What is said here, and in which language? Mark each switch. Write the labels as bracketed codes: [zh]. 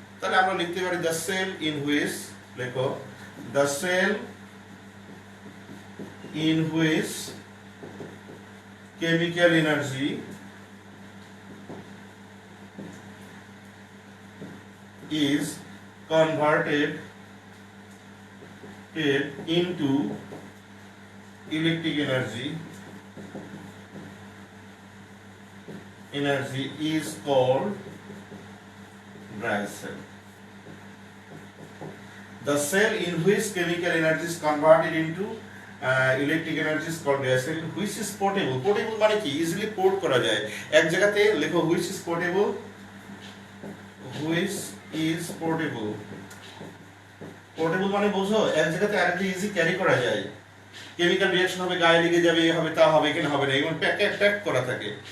[bn] তাহলে আমরা লিখতে পারি [en] the cell in which, [bn] লেখো, [en] The cell in which chemical energy is converted into electric energy is called dry cell. The cell in which chemical energy is converted into electric energy is called dry cell, which is portable. [bn] Portable মানে কি? [en] Easily port [bn] করা যায়। এক জায়গাতে লেখো [en] which is portable, which is portable. [bn] Portable মানে বোঝো এক জায়গাতে আরেকটা ইজি ক্যারি করা যায়। কেমিক্যাল রিঅ্যাকশন হবে, গায়ে লেগে যাবে, এ হবে তা হবে, এখানে হবে না, এমন প্যাক করা থাকে।